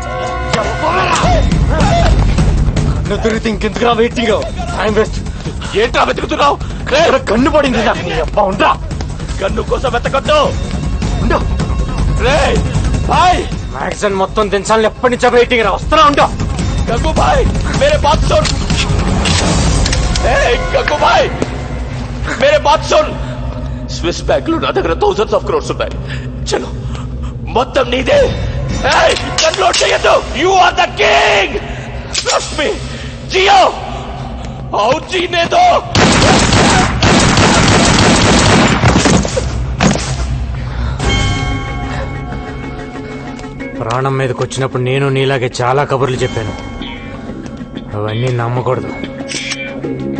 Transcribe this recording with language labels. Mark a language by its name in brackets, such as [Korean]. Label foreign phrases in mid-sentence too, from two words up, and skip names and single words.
[Telugu] తిరిగితే ఇంకెందుకురా వెయిటింగ్? టైం వేస్ట్. ఏంట్రా వెతుకుతున్నావు? కన్ను పడింది. ఉంటా. కన్ను కోసం వెతకొద్దు. మ్యాగజైన్ మొత్తం దించాలని ఎప్పటి నుంచో వెయిటింగ్ రా. వస్తున్నా. ఉంటా. [Hindi] गंगु भाई, मेरे बात सुन. गंगु भाई, मेरे बात सुन. [Telugu] స్విస్ బ్యాంక్ లో నా దగ్గర [English] thousands of crores [Telugu] ఉన్నాయి. చలో, మొత్తం నీదే. కన్లోడ్ చేయొద్దు. [English] you are the king. trust me. జియో, [Hindi] आओ जीने दो. [Telugu] ప్రాణం మీదకి వచ్చినప్పుడు నేను నీలాగే చాలా కబుర్లు చెప్పాను. అవన్నీ నమ్మకూడదు.